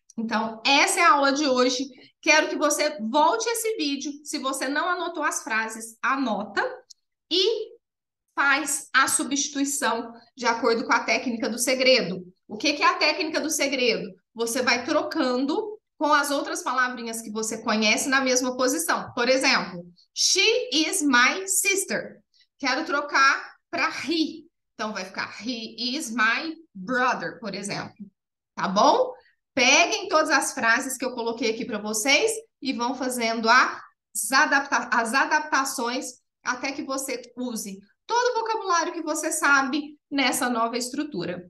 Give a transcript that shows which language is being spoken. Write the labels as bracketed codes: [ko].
[pt] Então, essa é a aula de hoje. Quero que você volte esse vídeo. Se você não anotou as frases, anota e faz a substituição de acordo com a técnica do segredo. O que é a técnica do segredo? Você vai trocando com as outras palavrinhas que você conhece na mesma posição. Por exemplo, [en] she is my sister. [pt] Quero trocar para he. Então, vai ficar [en] he is my brother, [pt] por exemplo. Tá bom? Peguem todas as frases que eu coloquei aqui para vocês e vão fazendo as adaptações até que você use todo o vocabulário que você sabe nessa nova estrutura.